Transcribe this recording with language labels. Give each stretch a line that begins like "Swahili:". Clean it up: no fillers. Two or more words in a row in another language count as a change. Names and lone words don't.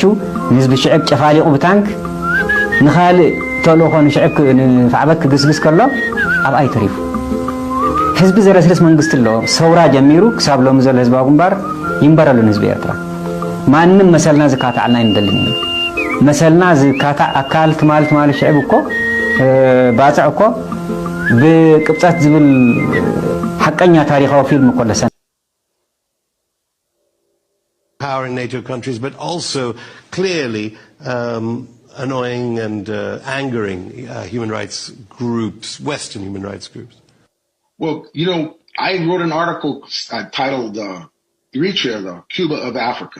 Tigrinya: ህዝቢ ሽዕብ ጨፋሊቑ ብታንክ ንኻልእ ተልእኾን ሽዕብ ንፋዕበክ ክግስግስ ከሎ ኣብ ኣይተሪፉ ህዝቢ ዘረስልስ መንግስት ኣሎ ሰውራ ጀሚሩ ክሳብ ሎሚ ዘሎ ህዝባዊ ግንባር ይንበረሉን ህዝቢ ኤርትራ ማንም መሰልና ዝካታዕልና ይንደልኒ መሰልና ዝካታዕ ኣካል ትማል ሽዕብ እኮ ባጽዕ እኮ ብቅብፀት ዝብል ሓቀኛ ታሪኻዊ ፊልም እኮ ለሰን
English: power in NATO countries, but also clearly annoying and angering human rights groups, Western human rights groups. Well, I wrote an article titled Eritrea, the Cuba of Africa.